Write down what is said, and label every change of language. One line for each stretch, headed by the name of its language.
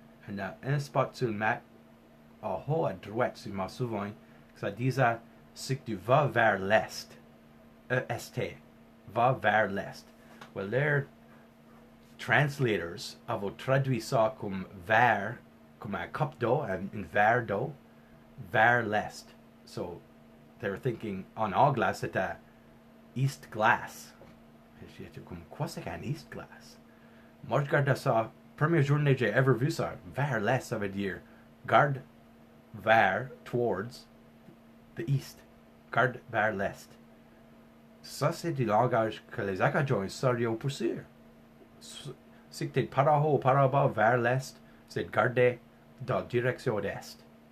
French: Il y a un spot sur le map, en haut à droite, si je m'en souviens, ça disait c'est que tu vas vers l'est. EST. Va vers l'est.
English: Well, their translators
French: avaient traduit ça comme vers, comme un cup d'eau, un verre d'eau, vers l'est.
English: So, they were thinking,
French: en anglais, c'était
English: East Glass.
French: Et j'étais comme, quoi c'est qu'un East Glass? Moi, je regardais ça, première journée j'ai ever vu ça, vers l'est, ça veut dire, garde vers,
English: towards, the east,
French: garde vers l'est. Ça, c'est du langage que les Acadiens saurions pour sûr. Si tu es par-en-haut ou par-en-bas vers l'est, c'est de garder dans la direction d'est.